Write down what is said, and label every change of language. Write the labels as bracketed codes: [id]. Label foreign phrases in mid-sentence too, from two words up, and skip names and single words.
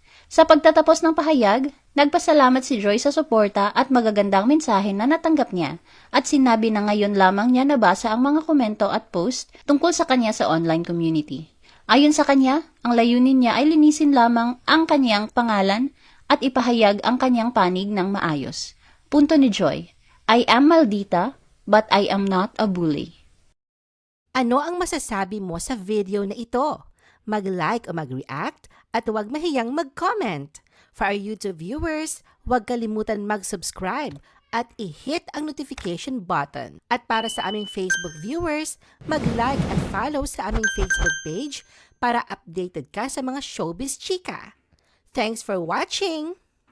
[tl] Sa pagtatapos ng pahayag, nagpasalamat si Joy sa suporta at magagandang mensahe na natanggap niya at sinabi na ngayon lamang niya nabasa ang mga komento at post tungkol sa kanya sa online community. Ayon sa kanya, ang layunin niya ay linisin lamang ang kanyang pangalan at ipahayag ang kanyang panig ng maayos. Punto ni Joy, [en] I am maldita, but I am not a bully. [tl] Ano ang masasabi mo sa video na ito? Mag-like o mag-react at huwag mahiyang mag-comment. [en] For our YouTube viewers, [tl] huwag kalimutan mag-subscribe at i-hit ang notification button. At para sa aming Facebook viewers, mag-like at follow sa aming Facebook page para updated ka sa mga showbiz chika. [en] Thanks for watching!